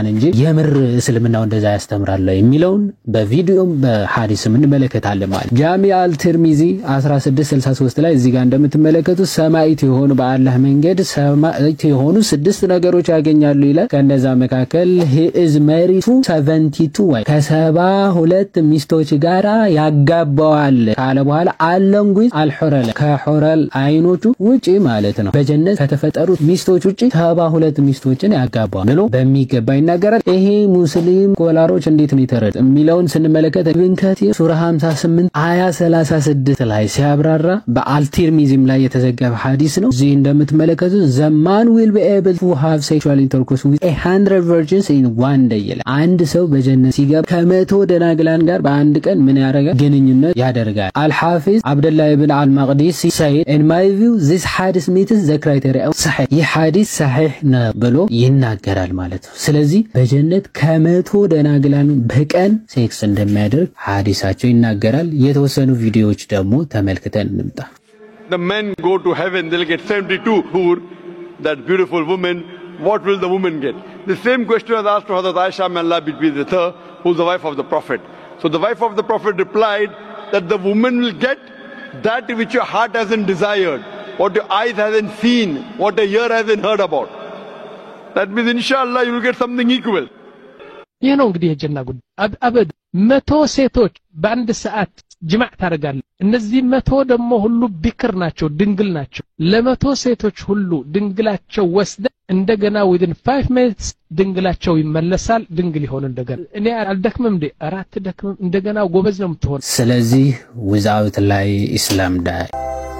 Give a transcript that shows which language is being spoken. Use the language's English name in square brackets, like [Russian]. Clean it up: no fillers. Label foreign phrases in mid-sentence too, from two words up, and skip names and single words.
[Amharic] እንጂ የምር እስልምናው እንደዛ ያስተምራል የሚለውን በቪዲዮም በሐዲስም እንመለከታለን ማለት። ጃሚ አልትርሚዚ 1663 ላይ እዚህ ጋር እንደምትመለከቱት ሰማዕት የሆኑ በአላህ መንገድ ሰማዕት የሆኑ 6 ነገሮች ያገኛሉ ይላል። ከነዛ መካከል [English] he is married to [Amharic] 72 ወይ ከ72 ሚስቶች ጋራ ያጋባዋል ካለ በኋላ አለንጉዝ አልሁረል ከሁረል አይኖቹ ውጪ ማለት ነው በጀነት ከተፈጠሩት ሚስቶች ውጪ 72 ሚስቶችን ያጋባዋል ብሎ በሚገባ ይናገራል። ይሄ ሙስሊም ኮላሮች እንዴት ነው የተረዱ የሚለውን ስንመለከት ኢብን ከቲር ሱራ 58 አያ 36 ላይ ሲያብራራ በአልቲርሚዚም ላይ የተዘገበ ሐዲስ ነው። እዚህ እንደምትመለከቱት [English] the man will be able to have sexual intercourse with 100 virgins in one day [Amharic] ይላል። አንድ ሰው በጀነት ሲገባ ከመቶ ደናግላን ጋር በአንድ ቀን ምን ያደርጋል? ግንኙነት ያደርጋል። አልሐፊዝ አብደላህ ኢብን አልመቅዲስ [English] said in my view this hadith meets the criteria of sahih [Amharic] ይህ ሐዲስ ሰሂህ ነው ብሎ ይናገራል ማለት ነው። ስለዚህ በጀነት ከመቶ ደናግላን በቀን ሴክስ እንደሚያደርግ ሐዲሳቸው ይናገራል። የተወሰኑ ቪዲዮዎች ደግሞ ተመልክተን እንምጣ። [English] The men go to heaven, they'll get 72 hur, that beautiful woman. What will the woman get? The same question was asked to Hazrat Aisha, may Allah be pleased with her, who's the wife of the Prophet. So the wife of the Prophet replied that the woman will get that which your heart hasn't desired, what your eyes hasn't seen, what your ear hasn't heard about. That means inshallah you will get something equal. [Amharic] ይህ ነው እንግዲህ የጀና ጉዳይ። አበድ 100 ሴቶች በአንድ ሰዓት ጅማዕ ታደርጋለህ። እነዚህ 100 ደግሞ ሁሉ ቢክር ናቸው፣ ድንግል ናቸው። ለ100 ሴቶች ሁሉ ድንግላቸው ወስደ እንደገና [English] within 5 minutes [Amharic] ድንግላቸው ይመለሳል። ድንግል ይሆን እንደገና። እኔ አልደክምም እንዴ? አራት ደክምም እንደገና ጎበዝ ነው የምትሆን። ስለዚህ without ላይ ኢስላም ዳይ